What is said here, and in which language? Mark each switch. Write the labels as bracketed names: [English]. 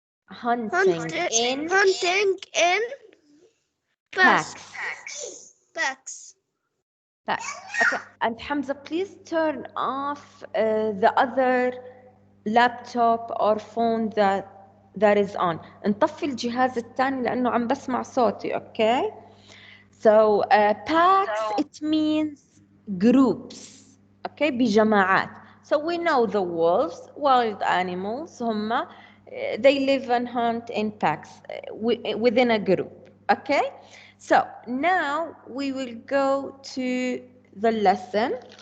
[English] Hunting in hunting in packs. packs. Okay, and Hamza, please turn off the other laptop or phone that is on. [Arabic] نطفي الجهاز الثاني لأنه عم بسمع صوتي, okay? [English] So packs, it means groups, okay? [Arabic] بجماعات. [English] So we know the wolves, wild animals, هم they live and hunt in packs within a group, okay? So now we will go to the lesson.